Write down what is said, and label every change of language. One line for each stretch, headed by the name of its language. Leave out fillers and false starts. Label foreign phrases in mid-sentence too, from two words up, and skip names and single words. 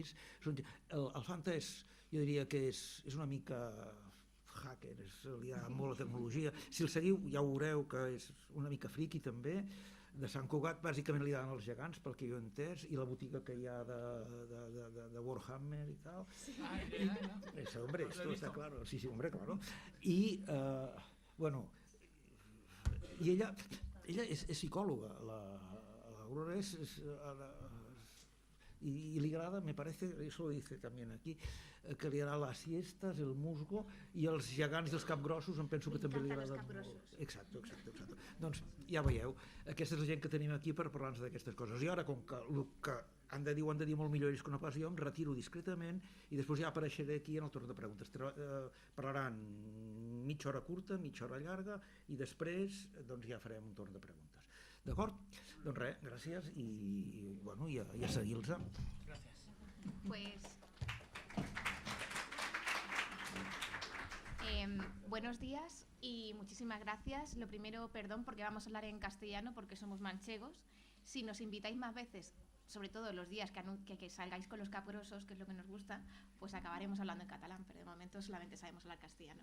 Catalan: El Fanta jo diria que és una mica hacker, li ha molt la tecnologia. Si el seguiu ja ho veureu que és una mica friqui també. De Sant Cugat bàsicament li dan els gegants, pel que jo he entès, i la botiga que hi ha de Warhammer i tal.
Spanish: Hombre, esto está claro. Sí, hombre, claro.
Catalan: I, bueno, i ella és psicòloga, l'Aurora y li agrada,
Spanish: me parece, eso lo dice también aquí,
Catalan: que li agrada
Spanish: las siestas, el musgo,
Catalan: i els gegants dels capgrossos em penso que també li agrada molt. Exacte. Doncs ja veieu, aquesta és la gent que tenim aquí per parlar-nos d'aquestes coses. I ara, com que el que han de dir molt millor ells que no pas jo, em retiro discretament i després ja apareixeré aquí en el torn de preguntes. Parlaran mitja hora curta, mitja hora llarga i després doncs ja farem un torn de preguntes. D'acord? Doncs res, gràcies i bueno, ja seguir-los. Gràcies.
Spanish: Buenos días y muchísimas gracias. Lo primero, perdón, porque vamos a hablar en castellano porque somos manchegos. Si nos invitáis más veces, sobre todo los días que salgáis con los caprosos, que es lo que nos gusta, pues acabaremos hablando en catalán, pero de momento solamente sabemos hablar castellano.